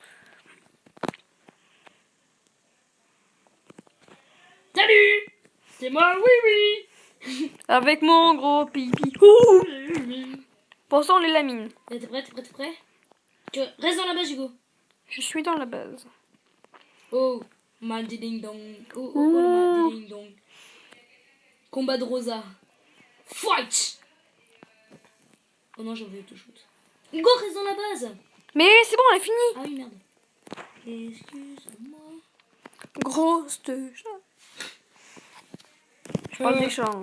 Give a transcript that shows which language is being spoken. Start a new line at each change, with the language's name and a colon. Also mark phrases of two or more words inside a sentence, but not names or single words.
French: Salut, c'est moi, oui. Avec mon gros pipi. Pour l'instant, on les lamine. T'es prêt? T'es prêt? Reste dans la base, Hugo. Je suis dans la base. Oh, Madi ding dong. Oh, oh, oh, madi ding dong. Combat de Rosa. Fight! Oh non, j'ai oublié tout shoot. Hugo, reste dans la base. Mais c'est bon, elle est finie. Ah oui, merde. Excuse-moi. Grosse de chat. Je parle des chats. Hein.